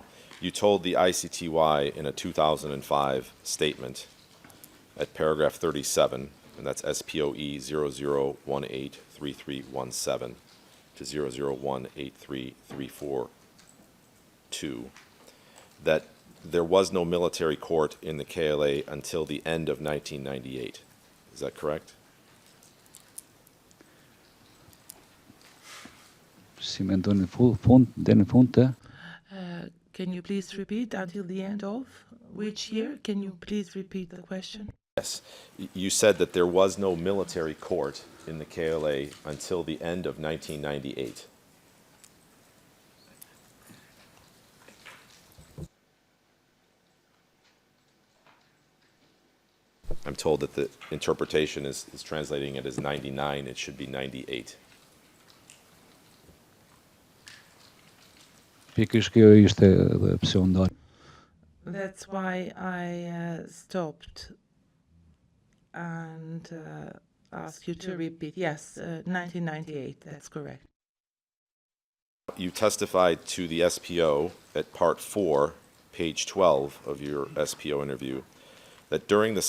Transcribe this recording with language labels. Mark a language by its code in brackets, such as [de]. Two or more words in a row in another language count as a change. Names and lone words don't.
[en] You told the ICTY in a 2005 statement at paragraph 37, and that's SPOE 00183317 to 00183342, that there was no military court in the KLA until the end of 1998. Is that correct? [sq] Si mendon në fund, deri në fund të [en] Can you please repeat until the end of which year? Can you please repeat the question? Yes. You said that there was no military court in the KLA until the end of 1998. I'm told that the interpretation is translating it as 99. It should be 98. [sq] pikërisht kjo ishte edhe pse u ndal. [en] That's why I stopped and asked you to repeat. Yes, 1998, that's correct. You testified to the SPO at part 4, page 12 of your SPO interview, that during the